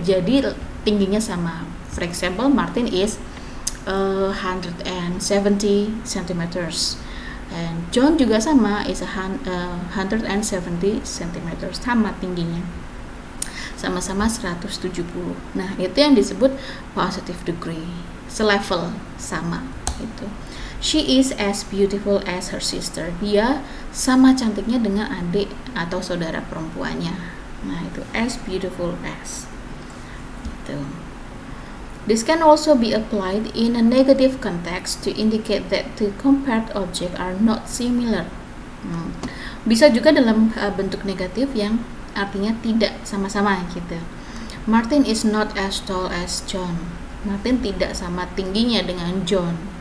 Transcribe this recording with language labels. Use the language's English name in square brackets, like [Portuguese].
[Indonesian] Jadi tingginya sama. [English] For example, Martin is 170 centimeters. And [Indonesian] John juga sama, [English] is 170 centimeters, [Indonesian] sama tingginya. Sama-sama 170. Nah, itu yang disebut positive degree. Selevel, sama itu. [English] She is as beautiful as her sister. [Indonesian] Dia sama cantiknya dengan adik atau saudara perempuannya. Nah, itu [English] as beautiful as. [Indonesian] Itu. [English] This can also be applied in a negative context to indicate that the compared objects are not similar. [Indonesian] Bisa juga dalam bentuk negatif yang artinya tidak sama-sama gitu. [English] Martin is not as tall as John. [Indonesian] Martin tidak sama tingginya dengan John.